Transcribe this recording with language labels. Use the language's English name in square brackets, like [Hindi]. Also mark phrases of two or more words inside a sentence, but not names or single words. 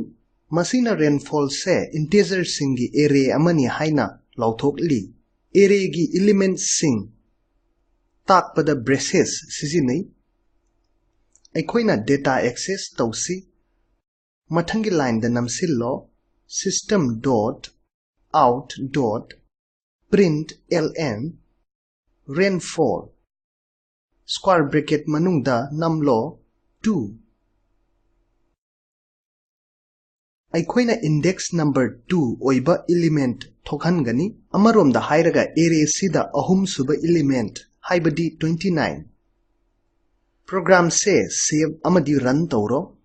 [Manipuri] Masina rainfall se integer singi array amani haina lauthokli. Array gi elements sing takpada braces sizinai. Aikhoina data access tausi. Mathangi line da namsillo system.out.println rainfall [English] square bracket [Manipuri] manungda namlo 2. Aikhoina [English] index number [Manipuri] 2 oiba element thokhangani amaromda hairaga array sida ahum suba element haibadi 29. Program se save amadi run tawro.